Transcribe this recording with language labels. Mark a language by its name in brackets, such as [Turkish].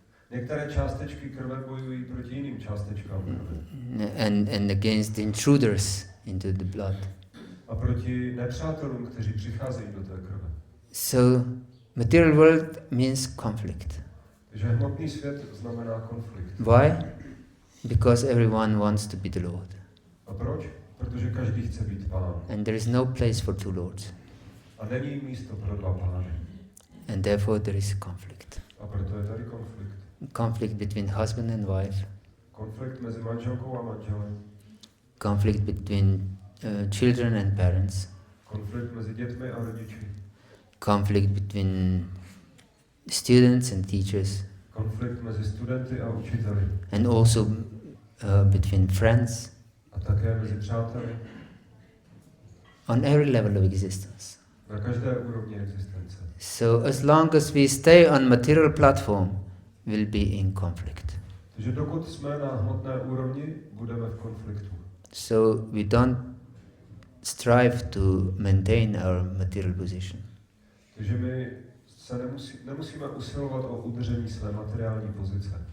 [Czech] Některé částečky krve bojují proti jiným částečkám krve. [English] And against the intruders into the blood. [Czech] A proti nepřátelům, kteří přicházejí do té krve. [English] So, material world means conflict. [Czech] Takže hmotný svět znamená konflikt. [English] Why? Because everyone wants to be the Lord. [Czech] A proč? Protože každý chce být pán. [English] And there is no place for two lords. [Czech] A není místo pro dva pány. [English] And therefore there is conflict. [Czech] A proto je tady konflikt. [English] Conflict between husband and wife. [Czech] Konflikt mezi manželkou a manželem. [English] Conflict between children and parents. [Czech] Konflikt mezi dětmi a rodiči. [English] Conflict between students and teachers. [Czech] Konflikt mezi studenty a učiteli. [English] And also between friends. [Czech] A také mezi přáteli. [English] On every level of existence. [Czech] Na každé úrovni existence. [English] So as long as we stay on material platform, we'll be in conflict. [Czech] Takže dokud jsme na hmotné úrovni, budeme v konfliktu. [English] So we don't strive to maintain our material position. [Czech] Takže my se nemusíme usilovat o udržení své materiální pozice.